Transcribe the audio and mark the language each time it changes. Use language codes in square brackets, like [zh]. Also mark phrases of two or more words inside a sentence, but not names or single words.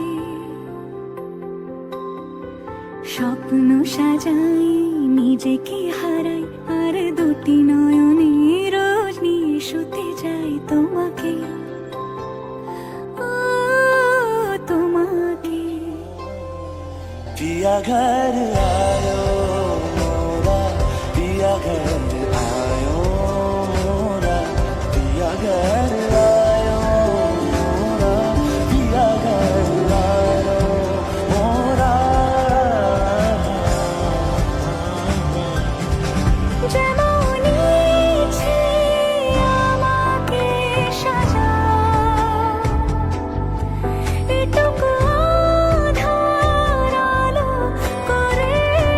[bn] স্বপ্ন সাজাই, নিজেকে হারাই, আর দুটি নয়নে রোজ নিয়ে শুতে যাই তোমাকে, ও তোমাকে। [hi] पिया घर आयो मोरा, पिया घर आयो मोरा, पिया घर आयो मोरा, पिया घर आयो मोरा। [bn] যেমন ইচ্ছে আমাকে সাজাও, এটুকু আধার আলো করে